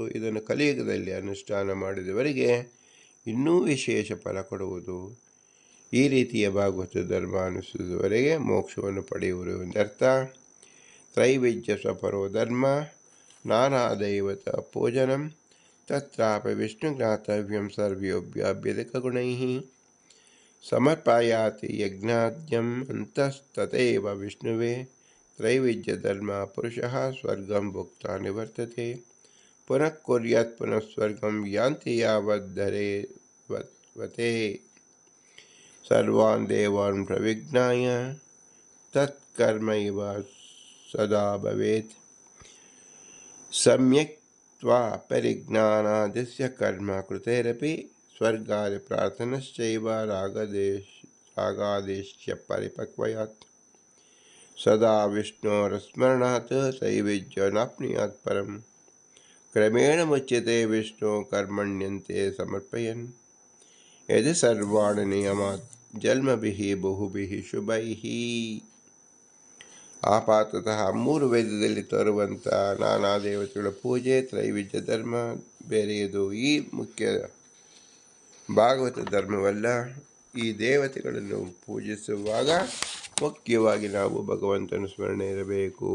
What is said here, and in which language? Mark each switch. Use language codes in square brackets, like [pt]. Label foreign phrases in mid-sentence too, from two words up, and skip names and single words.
[kn] ಇದನ್ನು ಕಲಿಯುಗದಲ್ಲಿ ಅನುಷ್ಠಾನ ಮಾಡಿದವರಿಗೆ ಇನ್ನೂ ವಿಶೇಷ ಫಲ ಕೊಡುವುದು. ಈ ರೀತಿಯ ಭಾಗವತ ಧರ್ಮ ಅನುಸರಿಸುವವರೆಗೆ ಮೋಕ್ಷವನ್ನು ಪಡೆಯುವರು ಎಂದರ್ಥ. [sa] ತ್ರೈವಿಧ್ಯ ಸ್ವಪರೋ ಧರ್ಮ ನಾನಾ ದೈವತ ಪೂಜನಂ ತತ್ರಾಪಿ ವಿಷ್ಣು ಜ್ಞಾತವ್ಯಂ ಸರ್ವ್ಯೋಭ್ಯಭಿಧಕಗುಣೈಃ ಸಮರ್ಪಯಾತಿ ಯಜ್ಞಾದ್ಯಂ ಅಂತಸ್ತತೇವ ವಿಷ್ಣುವೇ ತ್ರೈವಿಧ್ಯ ಧರ್ಮ ಪುರುಷಃ ಸ್ವರ್ಗಂ ಭುಕ್ತಾ ನಿವರ್ತತೆ ಪುನಃ ಕುರ್ಯಾತ್ ಪುನಃ ಸ್ವರ್ಗಂ ಯಾಂತಿ ಯಾವದ್ಧರೆ ವತೆ ಸರ್ವಾನ್ ದೇವಾನ್ ಪ್ರವಿಜ್ಞಾಯ ತತ್ಕರ್ಮೈವ ಸದಾ ಭವೇತ್ ಸಮ್ಯಕ್ತ್ವಾ ಪರಿಜ್ಞಾನಾದಿಸ್ಯ ಕರ್ಮ ಕೃತೇರಪಿ ಸ್ವರ್ಗಾದಿ ಪ್ರಾರ್ಥನಶ್ಚೈವ ರಾಗಾದೇಶ್ಯ ಪರಿಪಕ್ವಯಾತ್ ಸದಾ ವಿಷ್ಣೋರಸ್ಮರಣಾತ್ ತ್ರೈವಿಧ್ಯಾನಾಪ್ನುಯಾತ್ ಪರಂ ಕ್ರಮೇಣ ಮುಚ್ಯತೆ ವಿಷ್ಣು ಕರ್ಮಣ್ಯಂತೆ ಸಮರ್ಪಯನ್ ಯದಿ ಸರ್ವಾಣಿ ನಿಯಮಾತ್ ಜನ್ಮಭಿಃ ಬಹುಭಿಃ ಶುಭೈಃ. [kn] ಆಪಾತತಃ ಮೂರು ವೇದದಲ್ಲಿ ತೋರುವಂಥ ನಾನಾ ದೇವತೆಗಳ ಪೂಜೆ ತ್ರೈವಿಧ್ಯ ಧರ್ಮ ಬೇರೆಯದು. ಈ ಮುಖ್ಯ ಭಾಗವತ ಧರ್ಮವಲ್ಲ. ಈ ದೇವತೆಗಳನ್ನು ಪೂಜಿಸುವಾಗ ಮುಖ್ಯವಾಗಿ ನಾವು ಭಗವಂತನ ಸ್ಮರಣೆ ಇರಬೇಕು.